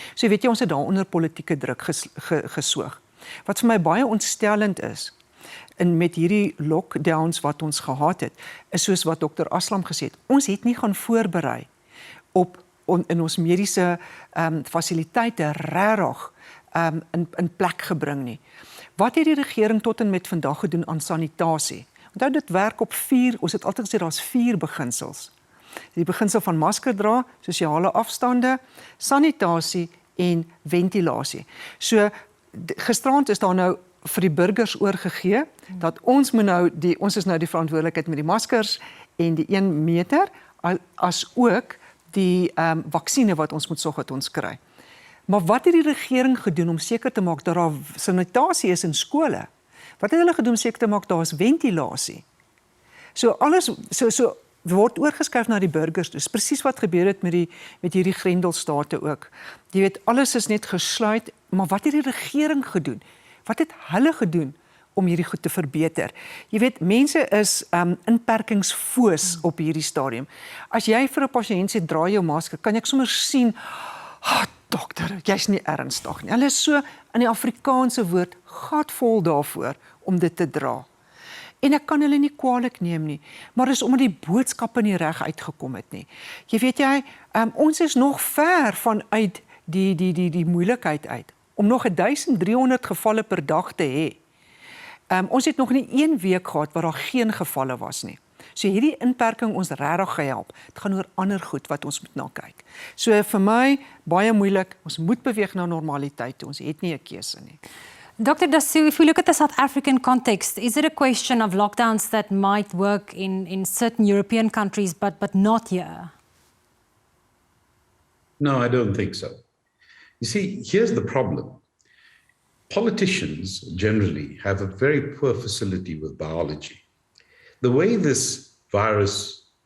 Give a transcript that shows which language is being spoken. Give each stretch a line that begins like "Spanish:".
Afrikaans: So weet jy, ons het daar onder politieke druk gesoog. Wat vir my baie ontstellend is, en met hierdie lockdowns wat ons gehad het, is soos wat Dr. Aslam gesê het, ons het nie gaan voorberei in ons mediese fasiliteite regtig in plek gebring nie. Wat het die regering tot en met vandag gedoen aan sanitasie? Onthou, dit werk op 4, ons het altyd gesê daar's 4 beginsels. Die beginsel van masker dra, sosiale afstande, sanitasie en ventilasie. So, gisterand is daar nou vir die burgers oorgegee, dat ons is nou die verantwoordelikheid met die maskers en die 1 meter, as ook die vaksine wat ons moet sorg dat ons kry. Maar wat het die regering gedoen om seker te maak dat daar sanitasie is in skole? Wat het hulle gedoen om seker te maak daar is ventilasie? So alles word oorgeskuif na die burgers. Dis presies wat gebeur het met hierdie grendelstate ook. Jy weet, alles is net gesluit, maar wat het die regering gedoen? Wat het hulle gedoen om hierdie goed te verbeter? Jy weet, mense is inperkingsfoos op hierdie stadium. As jy vir 'n pasiënt sê, dra jou masker, kan ek sommer sien, dokter, jy's nie ernstig nie. Hulle is so, in die Afrikaanse woord, gatvol daarvoor om dit te dra. En ek kan hulle nie kwaadlik neem nie, maar is omdat die boodskappe nie reg uitgekom het nie. Jy weet jy, ons is nog ver vanuit die moeilikheid uit, om nog 1300 gevalle per dag te hê. Ons het nog nie 1 week gehad waar daar geen gevalle was nie. So hierdie inperking ons regtig gehelp. Dit gaan oor ander goed wat ons moet na kyk. So vir my, baie moeilik, ons moet beweeg na normaliteit, ons het nie 'n keuse nie.
English: Dr. Dasoo, if we look at the South African context, is it a question of lockdowns that might work in certain European countries, but not here? No, I don't think so. You see, here's the problem. Politicians generally have a very poor facility with biology. The way this virus